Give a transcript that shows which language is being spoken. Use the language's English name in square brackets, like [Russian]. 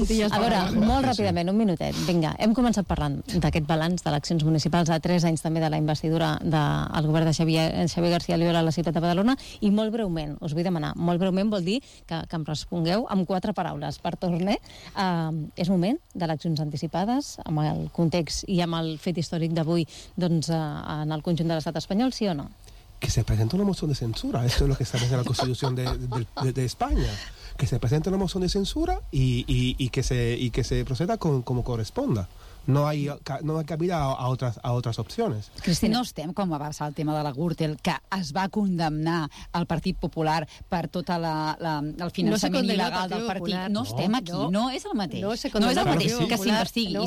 [Catalan] A veure, molt ràpidament, un minutet. Vinga, hem començat parlant d'aquest balanç d'eleccions municipals a 3 anys també de la investidura del govern de Xavier García Oriol a la ciutat de Badalona, i molt breument, us vull demanar, molt breument vol dir que em respongueu amb 4 paraules per tornar. És moment d'eleccions anticipades, amb el context i amb el fet històric d'avui, doncs, en el conjunt de l'estat espanyol, sí o no? [Spanish] Que se presenta una moción de censura. Esto es lo que establece la Constitución de España. Que se presente una moción de censura y que se proceda como corresponda. No hay cabida a otras opciones. [Catalan] Cristina, no estem com va passar el tema de la Gürtel, que es va condemnar al Partit Popular per tot el finançament il·legal del partit. No estem aquí, no és el mateix. No és el mateix que s'investigui.